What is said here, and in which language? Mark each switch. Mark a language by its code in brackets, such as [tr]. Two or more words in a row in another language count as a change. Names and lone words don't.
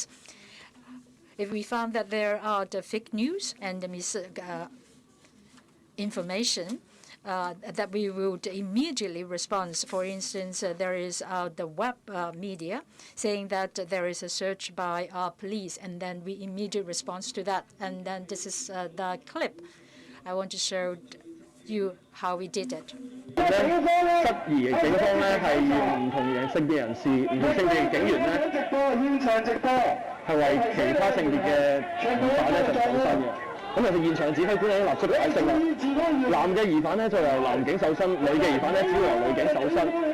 [en] If we found that there are the fake news and the misinformation, that we would immediately respond. For instance, there is the web media saying that there is a search by our police, and then we immediately respond to that. And then this is the clip. I want to show you how we did it. [yue] 質疑警方咧係用唔同性別人士、唔同性別嘅警員咧，係為其他性別嘅疑犯咧就搜身嘅。咁其實現場指揮官已經立即解釋啦，男嘅疑犯咧就由男警搜身，女嘅疑犯咧只會由女警搜身。